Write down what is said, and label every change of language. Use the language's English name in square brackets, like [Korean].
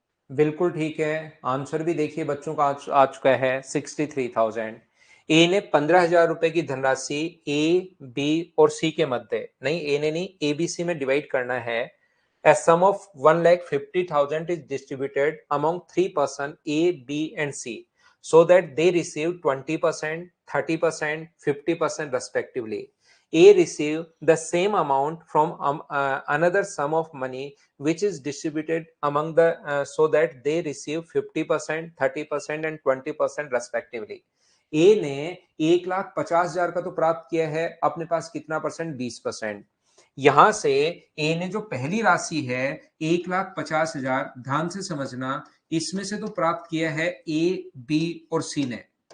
[Hindi] बिल्कुल ठीक है। आंसर भी देखिए बच्चों का आ चुका है 63,000। ए ने 15,000 रुपए की धनराशि ए, बी और सी के मध्य, नहीं ए ने नहीं, ए बी सी में डिवाइड करना है। [English] A sum of 1,50,000 is distributed among three person A, B and C so that they receive 20%, 30%, 50% respectively. A receive the same amount from another sum of money which is distributed among the so that they receive 50%, 30% and 20% respectively. [Hindi] ए ने 1,50,000 का तो प्राप्त किया है, अपने पास कितना percent? 20%। यहां से ए ने जो पहली राशि है 1,50,000, ध्यान से समझना, इसमें से तो प्राप्त किया है ए, बी और सी ने।